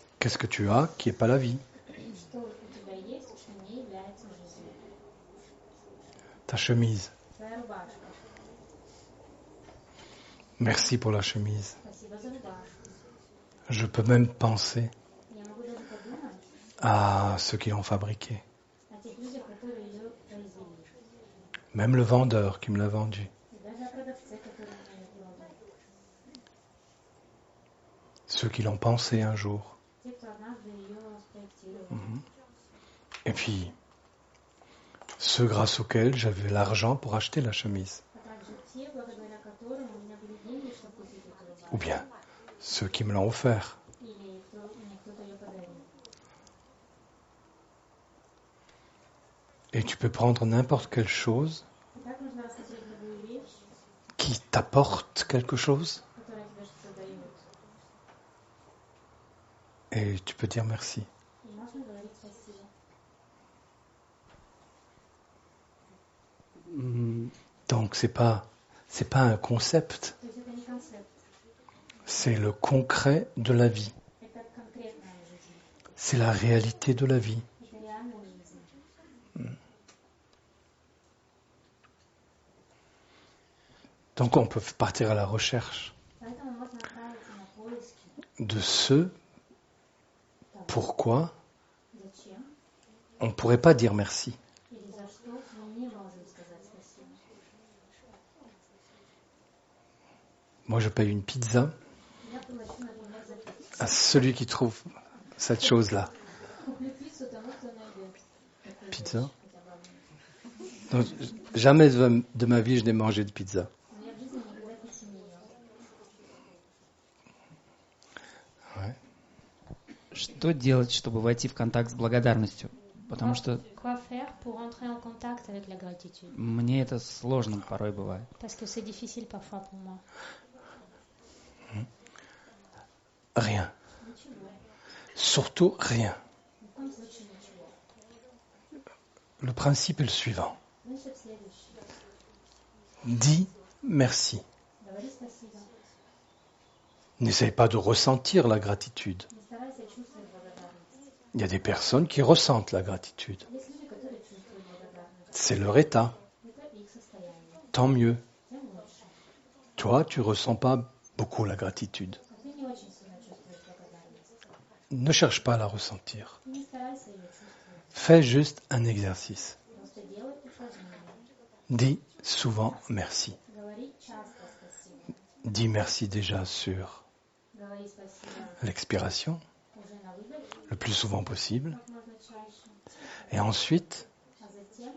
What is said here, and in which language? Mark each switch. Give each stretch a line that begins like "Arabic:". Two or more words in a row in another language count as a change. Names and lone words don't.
French: Qu'est-ce que tu as qui n'est pas la vie?
Russian: Что у тебя есть, что не является жизнью?
French: Ta chemise.
Russian: Твоя рубашка.
French: Merci pour la chemise.
Russian: Спасибо за рубашку.
French: Je peux même penser
Russian: Я могу даже подумать
French: à ceux qui l'ont fabriquée.
Russian: о тех людях, которые ее произвели.
French: Même le vendeur qui me l'a vendu.
Russian: И даже о продавце, который мне ее продал.
French: Ceux qui l'ont pensé un jour.
Russian: Те, кто однажды ее спроектировал.
French: Et puis, ceux grâce auxquels j'avais l'argent pour acheter la chemise.
Russian: А также те, благодаря которым у меня были деньги, чтобы купить эту рубашку.
French: Ou bien, ceux qui me l'ont offert.
Russian: Или мне кто-то ее подарил.
French: Et tu peux prendre n'importe quelle chose
Russian: И так можно рассмотреть любую вещь,
French: qui t'apporte quelque chose
Russian: которая тебе что-то дает.
French: et tu peux dire merci.
Russian: И можно говорить спасибо.
French: Donc c'est pas un concept,
Russian: То есть это не концепт,
French: c'est le concret de la vie.
Russian: это конкретная жизнь.
French: C'est la réalité de la vie.
Russian: Это реальная жизнь.
French: Donc on peut partir à la recherche
Russian: Поэтому можно отправиться на поиски
French: de ce
Russian: того,
French: pourquoi
Russian: зачем
French: on ne pourrait pas dire merci.
Russian: или за что мы не можем сказать спасибо.
French: Moi je paye une pizza
Russian: Я плачу, например, за пиццу.
French: à celui qui trouve cette chose-là.
Russian: Куплю пиццу тому, кто найдет такую
French: Pizza.
Russian: вещь хотя бы одну.
French: Donc, jamais de ma vie je n'ai mangé de pizza.
Russian: Но я в жизни никогда пиццу не ела.
French: Ouais.
Russian: Что делать, чтобы войти в контакт с благодарностью? Потому что
French: Quoi faire pour entrer en contact avec la gratitude?
Russian: мне это сложно порой бывает.
French: Parce que c'est difficile parfois pour moi. Rien.
Russian: Ничего.
French: Surtout rien.
Russian: Ни в коем случае ничего.
French: Le principe est le suivant.
Russian: Принцип следующий.
French: Dis merci.
Russian: Говори спасибо.
French: N'essaye pas de ressentir la gratitude.
Russian: Не старайся чувствовать благодарность.
French: Il y a des personnes qui ressentent la gratitude.
Russian: Есть люди, которые чувствуют благодарность.
French: C'est leur état.
Russian: Это их состояние.
French: Tant mieux.
Russian: Тем лучше.
French: Toi, tu ressens pas beaucoup la gratitude.
Russian: А ты не очень сильно чувствуешь благодарность.
French: Ne cherche pas à la ressentir.
Russian: Не старайся ее чувствовать.
French: Fais juste un exercice.
Russian: Просто делай упражнение.
French: Dis souvent merci.
Russian: Говори часто спасибо.
French: Dis merci déjà sur
Russian: Говори спасибо
French: l'expiration,
Russian: уже на выдохе,
French: le plus souvent possible.
Russian: как можно чаще.
French: Et ensuite,
Russian: А затем,